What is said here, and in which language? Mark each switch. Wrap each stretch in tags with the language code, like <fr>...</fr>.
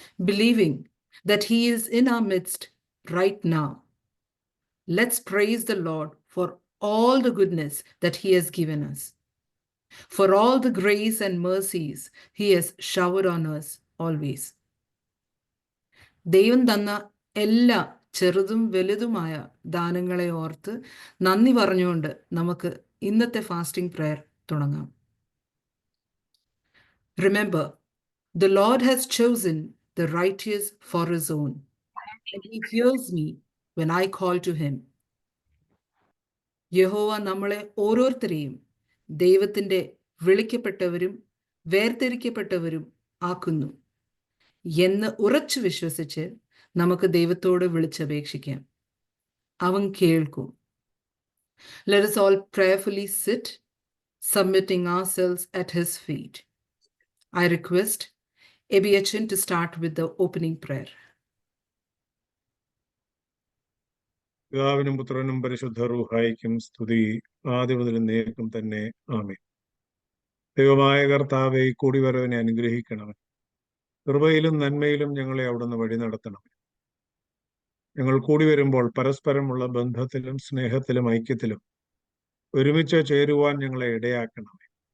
<en>Believing that He is in our midst right now, let's praise the Lord for all the goodness that He has given us, for all the grace and mercies He has showered on us always.</en> <ml>ദൈവം തന്ന എല്ലാ ചെറുതും വലുതുമായ ദാനങ്ങളെ ഓർത്ത് നന്ദി പറഞ്ഞുകൊണ്ട് നമുക്ക് ഇന്നത്തെ ഫാസ്റ്റിംഗ് പ്രയർ തുടങ്ങാം.</ml> <en>Remember, the Lord has chosen the righteous for His own, and He hears me when I call to Him.</en> <ml>യഹോവ നമ്മളെ ഓരോരുത്തരെയും ദൈവത്തിൻ്റെ വിളിക്കപ്പെട്ടവരും വേർതിരിക്കപ്പെട്ടവരും ആക്കുന്നു എന്ന് ഉറച്ചു വിശ്വസിച്ച് നമുക്ക് ദൈവത്തോട് വിളിച്ചപേക്ഷിക്കാം. അവൻ കേൾക്കും.</ml> <en>Let us all prayerfully sit, submitting ourselves at His feet. I request Ebiachin to start with the opening prayer.</en> <ml>പിതാവിനും പുത്രനും പരിശുദ്ധ റൂഹായിക്കും സ്തുതി, ആദ്യം മുതൽ എന്നേക്കും തന്നെ. ആമേൻ. ദൈവമായ കർത്താവേ, കൂടിവരവിനെ അനുഗ്രഹിക്കണമേ. കൃപയിലും നന്മയിലും ഞങ്ങളെ അവിടുന്ന് വഴി നടത്തണമേ. ഞങ്ങൾ കൂടി വരുമ്പോൾ പരസ്പരമുള്ള ബന്ധത്തിലും സ്നേഹത്തിലും ഐക്യത്തിലും ഒരുമിച്ച് ചേരുവാൻ ഞങ്ങളെ ഇടയാക്കണമേ.</ml>